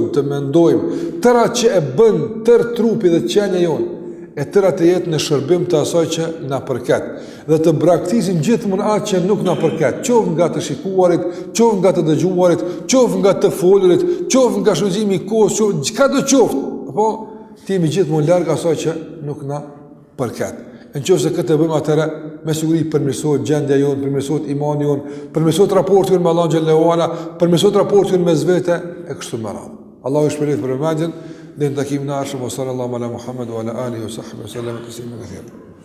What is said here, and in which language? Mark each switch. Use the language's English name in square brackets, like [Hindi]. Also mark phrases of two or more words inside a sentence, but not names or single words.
[Albanian] të mendojmë, tëra që e bën tër trupi dhe qenia jonë, e tëra të jetë në shërbim të asaj që na përket, dhe të braktisim gjithmonë atë që nuk na përket, qoftë nga të shikuarit, qoftë nga të dëgjuarit, qoftë nga të folurit, qoftë nga shfrytëzimi i kohës, çka do qoftë, apo ti jemi gjithmonë larg asaj që nuk na përket. Nëse këtë bëjmë, atëherë me siguri përmirësohet gjendja jonë, përmirësohet imani jonë, përmirësohet raporti jonë me Allahun [Arabic] جل وعلا, [Albanian] përmirësohet raporti jonë mes vete e kështu me radhë. Allahu shpëlet për vëmendjen. Dhe në takimin e ardhshëm [Arabic] صلى الله على محمد وعلى آله وصحبه وسلم تسليما كثيرا.